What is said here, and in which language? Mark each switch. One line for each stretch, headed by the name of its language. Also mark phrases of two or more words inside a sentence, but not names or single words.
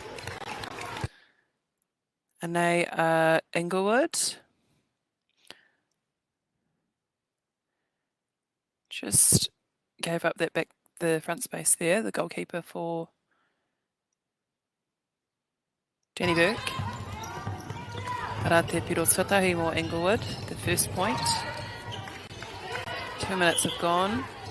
English: And they Inglewood just gave up that the front space there, the goalkeeper for Danny Burke.
Māori: Ara te piro whatahi mo Inglewood,
English: the first point. 2 minutes have gone.